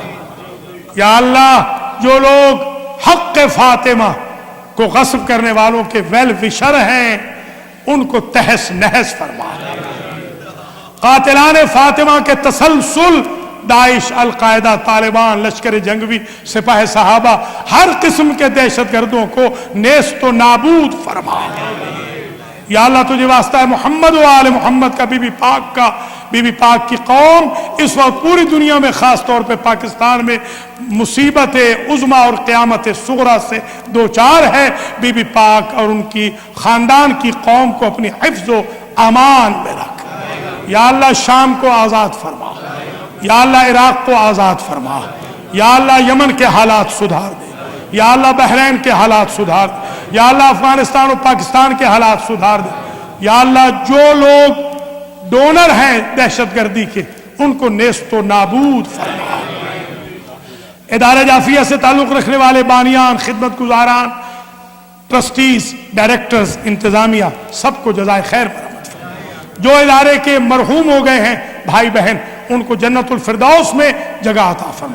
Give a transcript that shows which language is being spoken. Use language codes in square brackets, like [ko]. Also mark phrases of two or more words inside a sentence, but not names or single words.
[ur] یا اللہ جو لوگ حق فاطمہ کو غصب کرنے والوں کے ویل وشر ہیں ان کو تہس نہس فرما۔ قاتلان فاطمہ کے تسلسل، داعش، القاعدہ، طالبان، لشکر جنگوی، سپاہ صحابہ، ہر قسم کے دہشت گردوں کو نیست و نابود فرما۔ یا اللہ تجھے واسطہ ہے محمد و آل محمد کا، بی بی پاک کا، بی بی پاک کی قوم اس وقت پوری دنیا میں خاص طور پہ پاکستان میں مصیبت عظمیٰ اور قیامت صغریٰ سے دوچار ہے۔ بی بی پاک اور ان کی خاندان کی قوم کو اپنی حفظ و امان میں رکھ۔ یا اللہ شام کو آزاد فرما، یا اللہ عراق کو آزاد فرما، یا اللہ یمن کے حالات سدھار دے، یا اللہ بحرین کے حالات سدھار دے، یا اللہ افغانستان اور پاکستان کے حالات سدھار دے۔ یا اللہ جو لوگ ڈونر ہیں دہشت گردی کے ان کو نیست و نابود فرما۔ ادارہ جعفریہ سے تعلق رکھنے والے بانیان، خدمت گزاران، ٹرسٹیز، ڈائریکٹرز، انتظامیہ، سب کو جزائے خیر مرحمت فرما۔ جو ادارے کے مرحوم ہو گئے ہیں بھائی بہن ان کو جنت الفردوس میں جگہ عطا فرما۔